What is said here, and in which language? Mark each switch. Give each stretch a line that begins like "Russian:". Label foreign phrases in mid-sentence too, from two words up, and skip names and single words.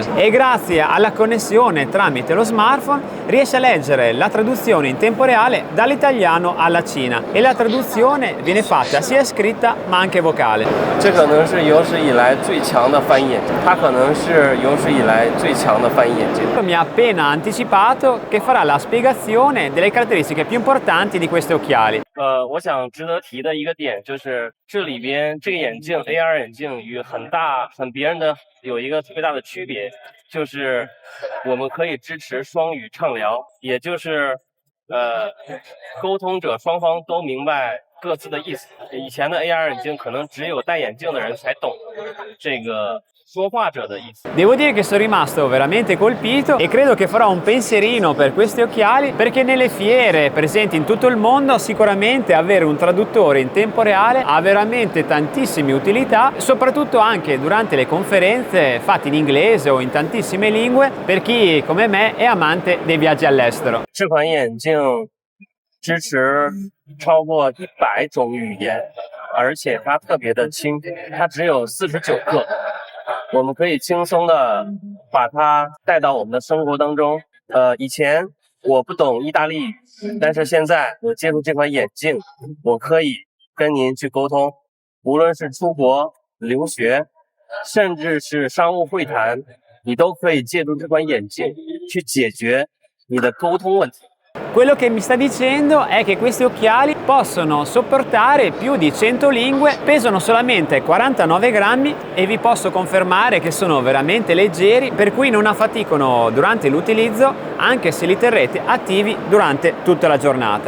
Italian: E grazie alla connessione tramite lo smartphone riesce a leggere la traduzione in tempo reale dall'italiano alla Cina, e la traduzione viene fatta sia scritta ma anche vocale. Mi ha appena anticipato che farà la spiegazione delle caratteristiche più importanti di questi occhiali.
Chinese: 我想值得提的一个点就是，这里边这个眼镜 AR 眼镜与别人的有一个特别大的区别，就是我们可以支持双语畅聊，也就是沟通者双方都明白各自的意思。以前的 AR 眼镜可能只有戴眼镜的人才懂这个说话者的意思。
Italian: Devo dire che sono rimasto veramente colpito e credo che farò un pensierino per questi occhiali, perché nelle fiere presenti in tutto il mondo sicuramente avere un traduttore in tempo reale ha veramente tantissime utilità, soprattutto anche durante le conferenze fatte in inglese o in tantissime lingue per chi come me è amante dei viaggi all'estero.
Chinese: 这款眼镜支持超过100种语言，而且它特别的轻，它只有49克。我们可以轻松的把它带到我们的生活当中。以前我不懂意大利语，但是现在我借助这款眼镜，我可以跟您去沟通，无论是出国留学，甚至是商务会谈，你都可以借助这款眼镜去解决你的沟通问题。
Italian: Quello che mi sta dicendo è che questi occhiali possono sopportare più di 100 lingue, pesano solamente 49 grammi e vi posso confermare che sono veramente leggeri, per cui non affaticano durante l'utilizzo anche se li terrete attivi durante tutta la giornata.